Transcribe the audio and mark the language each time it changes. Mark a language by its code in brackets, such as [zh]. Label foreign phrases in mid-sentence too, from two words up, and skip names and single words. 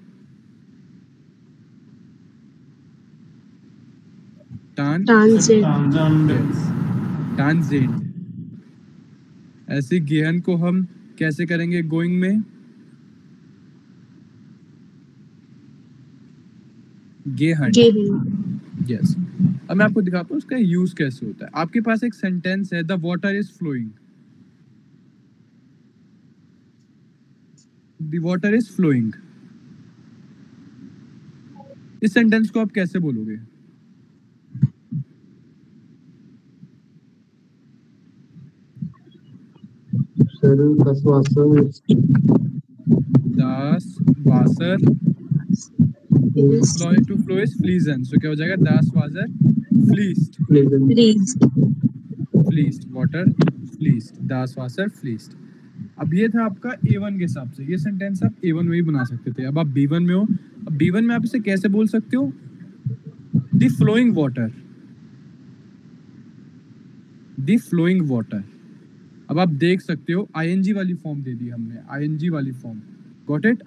[hi] टांजेंट। ऐसे गेहन को हम कैसे करेंगे गोइंग में? गेहन। यस। अब मैं आपको दिखाता हूँ उसका यूज कैसे होता है। आपके पास एक सेंटेंस है, [en] the water is flowing, the water is flowing. [hi] इस सेंटेंस को आप कैसे बोलोगे? [de] सर das Wasser Das Wasser [en] to flow is fließen, so [hi] क्या हो जाएगा? [de] Das Wasser fließt, fließt, water fließt, das Wasser fließt। [hi] अब ये था आपका A1 के हिसाब से, ये सेंटेंस आप A1 में ही बना सकते थे। अब आप B1 में हो, अब B1 में आप इसे कैसे बोल सकते हो? [en] the flowing water, the flowing water. [hi] अब आप देख सकते हो आईएनजी वाली फॉर्म दे दी हमने, आईएनजी वाली फॉर्म, [en] got it?